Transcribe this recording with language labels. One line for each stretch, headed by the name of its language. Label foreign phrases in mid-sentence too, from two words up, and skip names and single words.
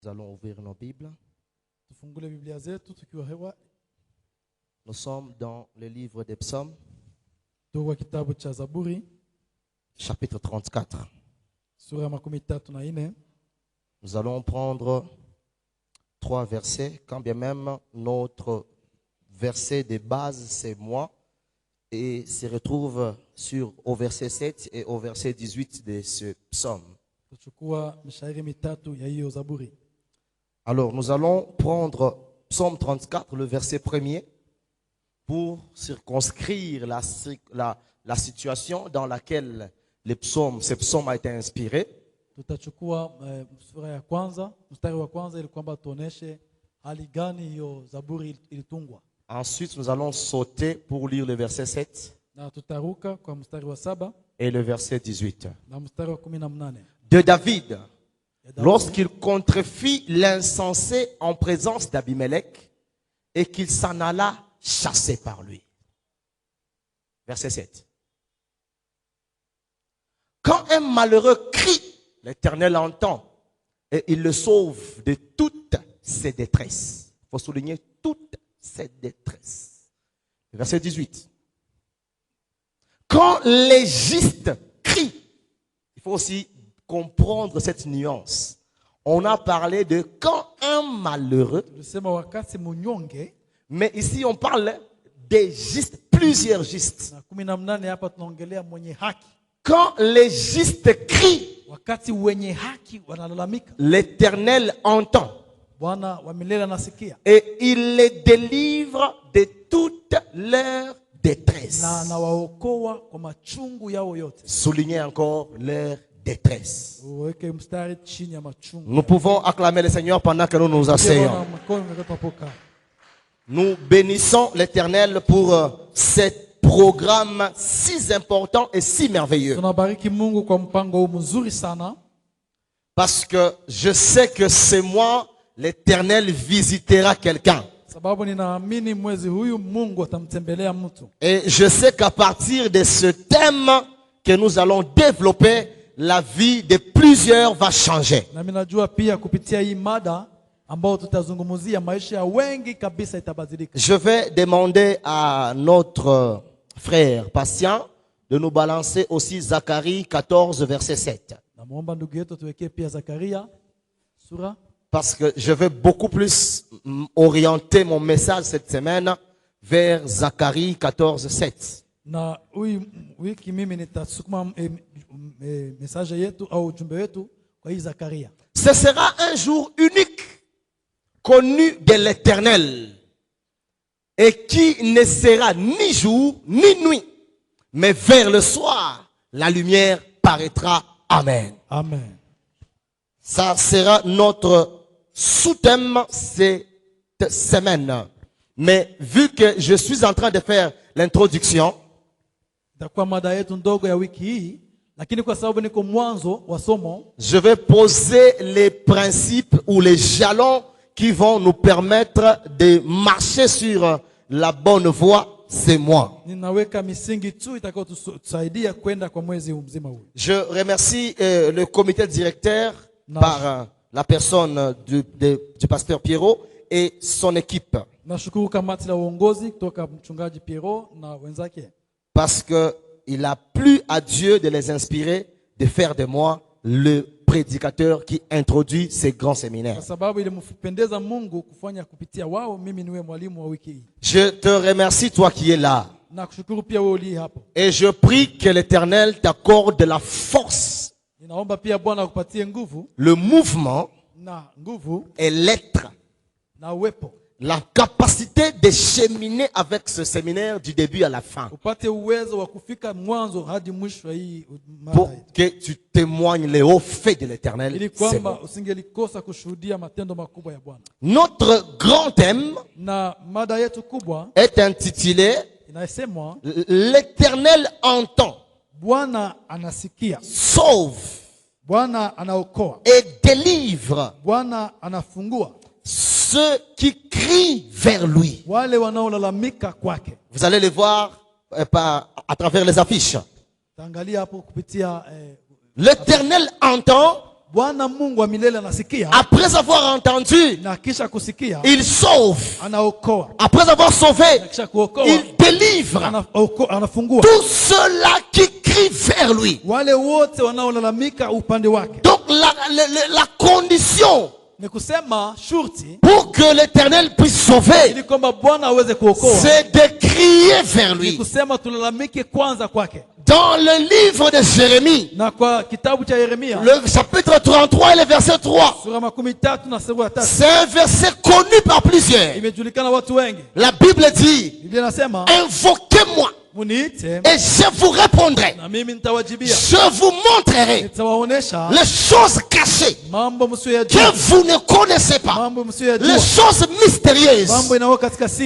French: Nous allons ouvrir nos Bibles.
Swahili: Tufungule Biblia zetu tukiwa hewa.
French: Nous sommes dans le livre des Psaumes,
Swahili: Tuko kitabu cha Zaburi
French: chapitre 34.
Swahili: sura ya 34.
French: Nous allons prendre 3 versets, quand bien même notre verset de base c'est moi, et se retrouve au verset 7 et au verset 18 de ce psaume.
Swahili: Tuchukua mishairi mitatu ya hiyo Zaburi.
French: Alors nous allons prendre psaume 34, le verset 1er, pour circonscrire la situation dans laquelle ce psaume a été inspiré.
Swahili: Tutachukua sura ya kwanza, mstari wa kwanza, ili kwamba tuoneshe hali gani hiyo Zaburi ilitungwa.
French: Ensuite, nous allons sauter pour lire le verset 7
Swahili: Na tutaruka kwa mstari wa 7
French: et le verset 18.
Swahili: na mstari wa 18.
French: De David, lorsqu'il contrefit l'insensé en présence d'Abimelech et qu'il s'en alla chassé par lui. Verset 7. Quand un malheureux crie, l'Éternel entend et il le sauve de toutes ses détresses. Il faut souligner toutes ses détresses. Verset 18. Quand les justes crient, il faut aussi comprendre cette nuance. On a parlé de quand un malheureux,
Swahili: Tulisema wakati munyonge,
French: mais ici on parle des justes, plusieurs justes.
Swahili: na 18 hapa tunaongelea mwenye haki.
French: Quand les justes crient,
Swahili: Wakati wenye haki wanalalamika,
French: l'Éternel entend
Swahili: Bwana wa milele anasikia
French: et il les délivre de toute leur détresse.
Swahili: na anawaokoa kwa machungu yao yote.
French: Soulignez encore leur détresse.
Swahili: Uweke mstari chini ya machungu.
French: Nous pouvons acclamer le Seigneur pendant que nous nous asseyons. Nous bénissons l'Éternel pour ce programme si important et si merveilleux.
Swahili: Tunabariki Mungu kwa mpango huu mzuri sana,
French: Parce que je sais que c'est moi, l'Éternel visitera quelqu'un.
Swahili: sababu ninaamini mwezi huyu Mungu atamtembelea mtu.
French: Et je sais qu'à partir de ce thème que nous allons développer, la vie de plusieurs va changer.
Swahili: Na mimi najua pia kupitia hii mada ambao tutazungumzia maisha ya wengi kabisa itabadilika.
French: Je vais demander à notre frère patient de nous balancer aussi Zacharie 14, verset 7.
Swahili: Namuomba ndugu yetu tuwekee pia Zakaria sura,
French: Parce que je vais beaucoup plus orienter mon message cette semaine vers Zacharie 14, 7.
Swahili: na wiki mimi nitasukuma message yetu au ujumbe wetu kwa hii Zakaria.
French: Ce sera un jour unique, connu de l'Éternel, et qui ne sera ni jour ni nuit, mais vers le soir, la lumière paraîtra. Amen. Amen. Ça sera notre sous-thème cette semaine. Mais vu que je suis en train de faire l'introduction,
Swahili: Itakuwa mada yetu ndogo ya wiki hii, lakini kwa sababu niko mwanzo wa somo,
French: je vais poser les principes ou les jalons qui vont nous permettre de marcher sur la bonne voie. C'est moi.
Swahili: ninaweka misingi tu itakayotusaidia kwenda kwa mwezi mzima huu.
French: Je remercie le comité directeur Non. par la personne du pasteur Pierrot et son équipe.
Swahili: Nashukuru kamati la uongozi kutoka mchungaji Piero na wenzake,
French: Parce qu'il a plu à Dieu de les inspirer, de faire de moi le prédicateur qui introduit ces grands séminaires.
Swahili: kwa sababu ilimpendeza Mungu kufanya kupitia wao mimi niwe mwalimu wa wiki hii.
French: Je te remercie, toi qui es là.
Swahili: Na kushukuru pia wewe uliye hapo.
French: Et je prie que l'Éternel t'accorde la force,
Swahili: Ninaomba pia Bwana akupatie nguvu
French: le mouvement
Swahili: na nguvu
French: et l'être,
Swahili: na uwepo,
French: la capacité de cheminer avec ce séminaire du début à la fin.
Swahili: upate uwezo wa kufika mwanzo hadi mwisho hii
French: Pour
Swahili: mada yetu,
French: que tu témoignes les hauts faits de l'Éternel.
Swahili: ili
French: C'est
Swahili: kwamba
French: bon.
Swahili: usingelikosa kushuhudia matendo makubwa ya Bwana.
French: Notre grand thème
Swahili: Na mada yetu kubwa
French: est intitulé
Swahili: inasemwa
French: L'Éternel entend,
Swahili: Bwana anasikia,
French: sauve
Swahili: Bwana anaokoa,
French: et délivre
Swahili: Bwana anafungua
French: ceux qui crient vers lui.
Swahili: wale wanaolalamika kwake.
French: Vous allez les voir à travers les affiches.
Swahili: Taangalia hapo kupitia
French: L'Éternel entend
Swahili: Bwana Mungu wa milele anasikia,
French: après avoir entendu,
Swahili: na kisha kusikia
French: il sauve.
Swahili: anaokoa,
French: Après avoir sauvé,
Swahili: na kisha kuokoa
French: il délivre
Swahili: anafungua
French: tous ceux-là qui crient vers lui.
Swahili: wale wote wanaolalamika upande wake.
French: Donc la condition
Swahili: Ni kusema shurti
French: pour que l'Éternel puisse sauver,
Swahili: ili kwamba Bwana aweze kuokoa,
French: c'est de crier vers
Swahili: ni
French: lui.
Swahili: kusema tulalamike kwanza kwake.
French: Dans le livre de Jérémie,
Swahili: Na kwa kitabu cha Yeremia
French: le chapitre 33 et le verset 3,
Swahili: sura 13 na sura ya 3
French: c'est un verset connu par plusieurs.
Swahili: imejulikana watu wengi.
French: La Bible dit,
Swahili: Biblia inasema
French: invoquez-moi
Swahili: muniite
French: et je vous répondrai.
Swahili: na mimi nitawajibia,
French: Je vous montrerai
Swahili: nitawaonesha
French: les choses cachées
Swahili: mambo
French: que
Swahili: msiyojua,
French: vous ne connaissez pas,
Swahili: mambo
French: les
Swahili: msiyojua,
French: choses mystérieuses,
Swahili: mambo inayo katika siri,